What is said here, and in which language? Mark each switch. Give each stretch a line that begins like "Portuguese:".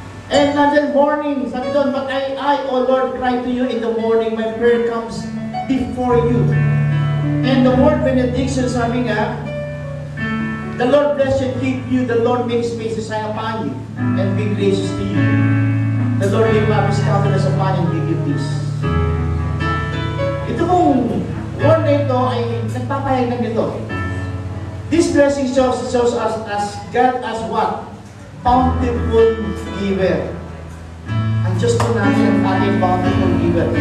English: And then morning,
Filipino: sabi doon,
English: but I, O Lord, cry to you in the morning, my prayer comes before you. And the word benediction,
Filipino: sabi nga,
English: the Lord bless you and keep you, the Lord make his face to shine upon you, and be gracious to you. The Lord lift up his countenance upon you and give you peace.
Filipino: Ito pong word na ito ay nagpapahayag ng ito.
English: This blessing shows us as God as what? Bountiful giver.
Filipino: Ang Diyos po natin ang ating bountiful giver.